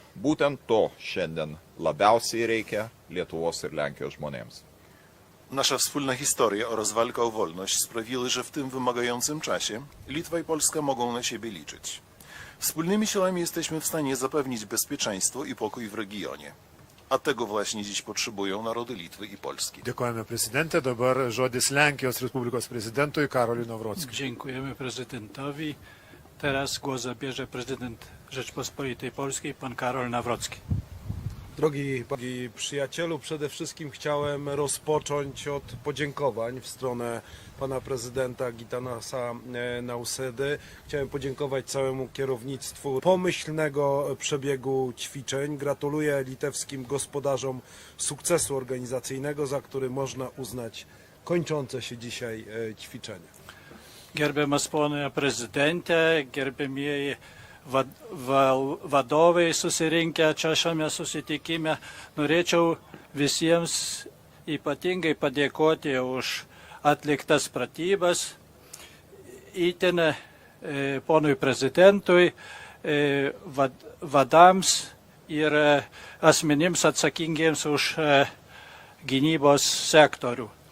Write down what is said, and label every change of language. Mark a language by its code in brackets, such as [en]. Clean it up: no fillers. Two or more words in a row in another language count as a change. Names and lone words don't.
[lt] Būtent to šiandien labiausiai reikia Lietuvos ir Lenkijos żmonėms. [pl] Nasza wspólna historia oraz walka o wolność sprawiły, że w tym wymagającym czasie Litwa i Polska mogą na siebie liczyć. Wspólnymi siłami jesteśmy w stanie zapewnić bezpieczeństwo i pokój w regionie. A tego właśnie dziś potrzebują narody Litwy i Polski. [lt] Dėkojame prezidentė, dabar žodis Lenkijos Respublikos prezydentui Karoliui Nawrockiui. [pl] Dziękujemy prezydentowi. Teraz głos zabierze prezydent Rzeczpospolitej Polskiej, pan Karol Nawrocki. Drogi przyjacielu, przede wszystkim chciałem rozpocząć od podziękowań w stronę pana prezydenta Gitanasa Nausedy. Chciałem podziękować całemu kierownictwu pomyślnego przebiegu ćwiczeń. Gratuluję litewskim gospodarzom sukcesu organizacyjnego, za który można uznać kończące się dzisiaj ćwiczenia. [lt] Gerbiamas pone prezidente, gerbėmieji vadovai susirinkę čia šiame susitikime, norėčiau visiems ypatingai padėkoti už atliktas pratybas, itin ponui prezidentui, vadams ir asmenims atsakingiems už gynybos sektorių.